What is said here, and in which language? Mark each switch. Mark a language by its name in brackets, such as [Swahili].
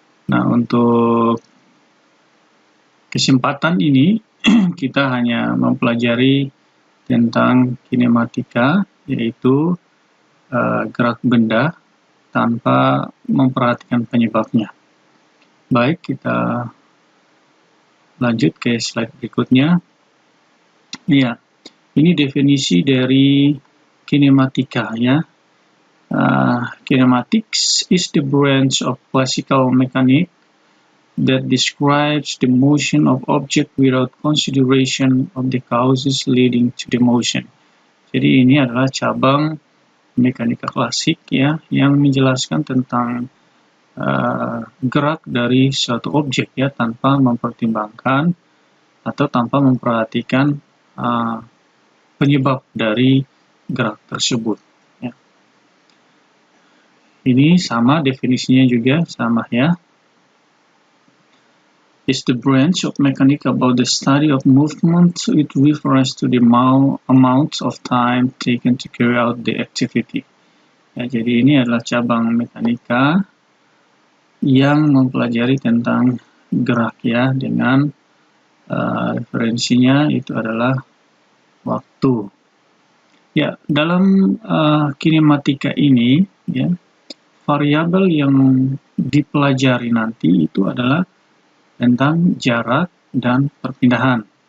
[Indonesian] Nah, untuk kesempatan ini kita hanya mempelajari tentang kinematika, yaitu gerak benda tanpa memperhatikan penyebabnya. Baik, kita lanjut ke slide berikutnya. Ya, ini definisi dari kinematika, ya. [English] Kinematics is the branch of classical mechanics that describes the motion of object without consideration of the causes leading to the motion. [Indonesian] Jadi ini adalah cabang mekanika klasik, ya, yang menjelaskan tentang gerak dari suatu objek, ya, tanpa mempertimbangkan atau tanpa memperhatikan penyebab dari gerak tersebut, ya. Ini sama definisinya juga sama, ya. [English] Is the branch of mechanics about the study of movement. It refers to the amount of time taken to carry out the activity. [Indonesian] Ya, jadi ini adalah cabang mekanika yang mempelajari tentang gerak, ya, dengan referensinya itu adalah waktu. Ya, dalam kinematika ini, ya, variabel yang dipelajari nanti itu adalah tentang jarak dan perpindahan.